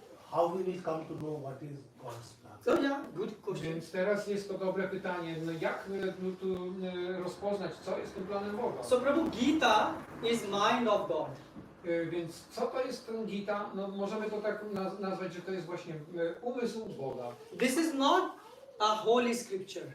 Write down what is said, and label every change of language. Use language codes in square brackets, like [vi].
[en] How will we come to know what is God's plan? So yeah, good question. [pl] Więc teraz jest to dobre pytanie, no jak tu rozpoznać, co jest tym planem Boga? [en] So Prabhu, Gita is mind of God. [pl] Więc co to jest ten Gita? No możemy to tak nazwać, że to jest właśnie umysł Boga. [en] This is not a holy scripture.